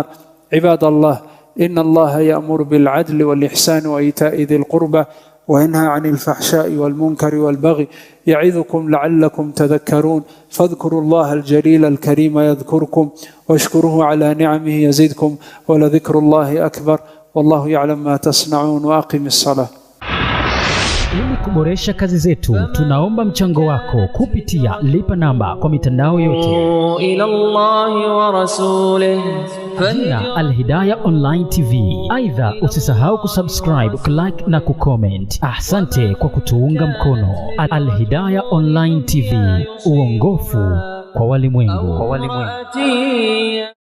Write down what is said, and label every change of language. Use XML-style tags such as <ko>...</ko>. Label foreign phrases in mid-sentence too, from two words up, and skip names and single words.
<ar>عباد الله، إن الله يأمر بالعدل والإحسان وإيتاء ذي القربى وينهى عن الفحشاء والمنكر والبغي يعظكم لعلكم تذكرون. فاذكروا الله الجليل الكريم يذكركم واشكروه على نعمه يزدكم ولذكر الله أكبر والله يعلم ما تصنعون. وأقم الصلاة.</ar> <sw>Ili kuboresha kazi zetu, tunaomba mchango wako kupitia lipa namba kwa mitandao yote.</sw> <ar>إلى الله ورسوله</ar> <sw>Jina Al-Hidayah Online TV. Aidha, usisahau kusubscribe, kulike na kucomment. Asante kwa kutuunga mkono. Al-Hidayah Online TV, uongofu kwa walimwengu.</sw>